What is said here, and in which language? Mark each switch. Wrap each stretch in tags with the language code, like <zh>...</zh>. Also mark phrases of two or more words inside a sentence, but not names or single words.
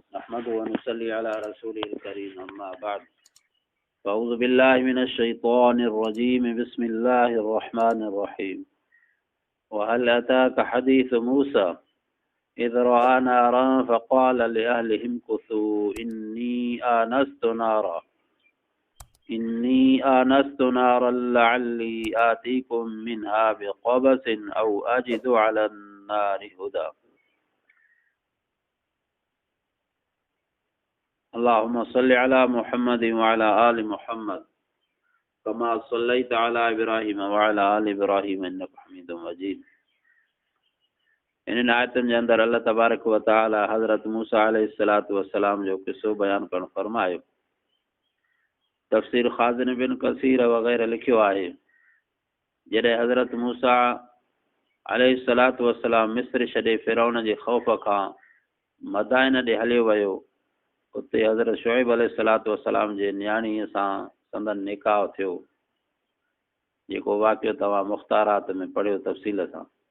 <ar>نحمده ونصلي على رسوله الكريم أما بعد أعوذ بالله من الشيطان الرجيم بسم الله الرحمن الرحيم وهل أتاك حديث موسى إذ رأى نارا فقال لأهله امكثوا إني آنست نارا لعلي آتيكم منها بقبس أو أجد على النار هدى. اللهم صل على محمد وعلى آل محمد كما صليت على إبراهيم وعلى آل إبراهيم إنك حميد مجيد.</ar> <sd>इन आयतुनि जे अंदरि</sd> <ar>الله تبارك وتعالى</ar> <sd>हज़रत मूसा</sd> <ar>عليه الصلاة والسلام</ar> <sd>जो किस्सो बयान करण फरमायो। तफ़सीर ख़ाज़िन बिन कसीर वग़ैरह लिखियो आहे, जॾहिं हज़रत मूसा</sd> <ar>عليه الصلاة والسلام</ar> <sd>मिस्र छॾे फ़िरौन जे ख़ौफ़ खां मदाइन ॾे हलियो वियो, उते हज़रत शुएब</sd> <ar>عليه الصلاة والسلام</ar> <sd>जे न्याणीअ सां संदन निकाह थियो, जेको वाक़ियो तव्हां मुख़्तारात में पढ़ियो तफ़सील सां।</sd>